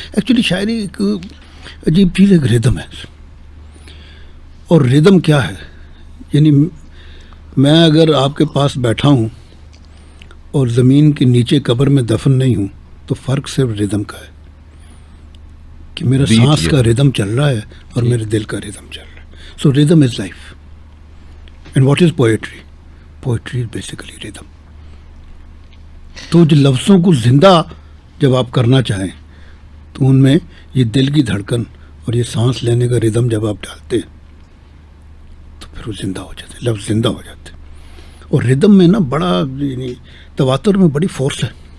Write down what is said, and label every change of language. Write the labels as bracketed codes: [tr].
[ur] Actually شاعری ایک عجیب چیز ہے, ایک ریدم ہے. اور ریدم کیا ہے, یعنی میں اگر آپ کے پاس بیٹھا ہوں اور زمین کے نیچے قبر میں دفن نہیں ہوں تو فرق صرف ریدم کا ہے کہ میرا سانس کا ریدم چل رہا ہے اور میرے دل کا ریدم چل رہا ہے. [en] So rhythm is life. And what is poetry? Poetry is basically rhythm. [ur] تو جو لفظوں کو زندہ جب آپ کرنا چاہیں تو ان میں یہ دل کی دھڑکن اور یہ سانس لینے کا ریدم جب آپ ڈالتے ہیں تو پھر وہ زندہ ہو جاتے ہیں, لفظ زندہ ہو جاتے ہیں. اور ریدم میں نا بڑا, یعنی تواتر میں بڑی فورس ہے.